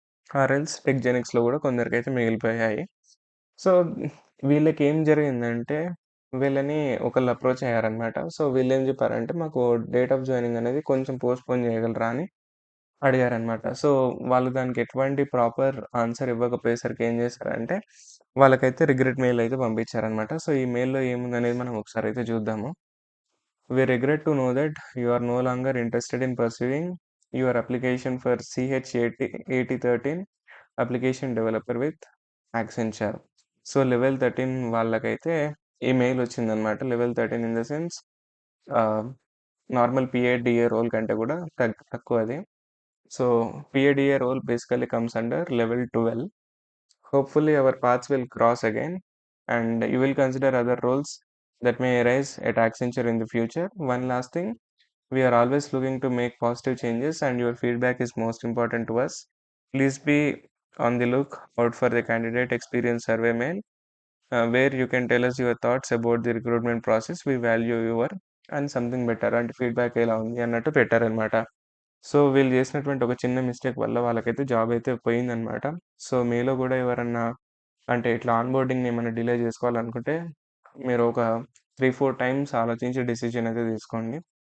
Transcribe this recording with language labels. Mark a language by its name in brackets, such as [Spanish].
[Telugu] Or else tech జెనిక్స్‌లో గూడా కొందరికైతే మిగిలిపోయాయి. So, వీళ్ళకేం జరిగిందంటే వీళ్ళని ఒకళ్ళు అప్రోచ్ అయ్యారన్నమాట. సో, వీళ్ళేం జెప్పారంటే మాకు డేట్ ఆఫ్ జాయినింగ్ అనేది కొంచెం పోస్ట్‌పోన్ చేయగలరా అని అడిగారన్నమాట. సో, వాళ్ళు దానికి ఎటువంటి ప్రాపర్ ఆన్సర్ ఇవ్వకపోయేసరికి ఏం చేశారంటే వాళ్ళకైతే రిగ్రెట్ మెయిల్ అయితే పంపించారన్నమాట. సో, ఈ మెయిల్‌లో ఏముందనేది మనం ఒకసారైతే చూద్దాము. [English] We regret to know that you are no longer interested in pursuing your application for CH8013 application developer with Accenture. [Telugu] So, level 13 వాళ్ళకైతే ఈ మెయిల్ వచ్చిందనమాట. [English] level 13 in the sense ah, normal PA, DA role [Telugu] కంటే కూడా తక్కువది. [English] So, PA, DA role basically comes under level 12. Hopefully, our paths will cross again, and you will consider other roles that may arise at Accenture in the future. One last thing, we are always looking to make positive changes, and your feedback is most important to us. Please be on the look out for the candidate experience survey mail, where you can tell us your thoughts about the recruitment process. We value your and something better [Telugu] అంటే feedback ఎలా ఉంది అన్నట్టు పెట్టారనమాట. So, వీళ్ళు చేసినటువంటి ఒక చిన్న mistake వల్ల వాళ్ళకైతే జాబ్ అయితే పోయిందనమాట. సో, మీలో గూడా ఎవరన్నా అంటే ఇట్లా ఆన్‌బోర్డింగ్‌ని ఏమైనా డిలే జేసుకోవాలనుకుంటే, మీరు ఒక 3, 4 టైమ్స్ ఆలోచించి డెసిషన్ అయితే తీసుకోండి.